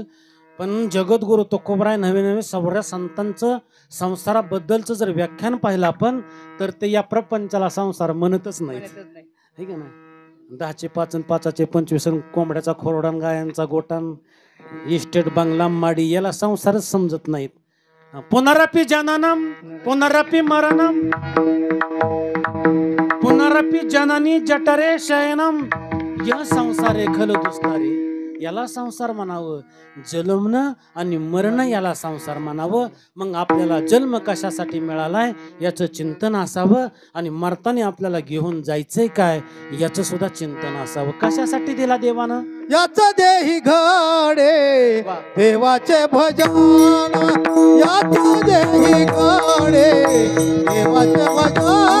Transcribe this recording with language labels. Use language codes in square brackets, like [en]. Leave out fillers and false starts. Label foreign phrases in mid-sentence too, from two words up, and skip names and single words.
[mr] पण जगद्गुरु तुकोबराय नवे नवे सवऱ्या संतांचं संसाराबद्दलचं जर व्याख्यान पाहिलं आपण, तर ते या प्रपंचाला संसार म्हणतच नाही, है का नाही. 10चे 5 आणि 5चे 25, कोंबड्याचा खोरडान, गायांचा गोटान, इस्टेट, बंगला, माडी, याला संसारच समजत नाहीत. [sa] पुनरपि जननम पुनरपि मरणम, पुनरपि जननी जठरे शयनम, या संसारे खल दुसणारे, [mr] याला संसार म्हणावं. जन्मणं आणि मरण याला संसार म्हणावं. मग आपल्याला जन्म कशासाठी मिळालाय याचं चिंतन असावं, आणि मरताना आपल्याला घेऊन जायचंय काय याचं सुद्धा चिंतन असावं. कशासाठी दिला देवानं याच देही घडे देवाचे भजन, याच देही घडे देवाचे भजन,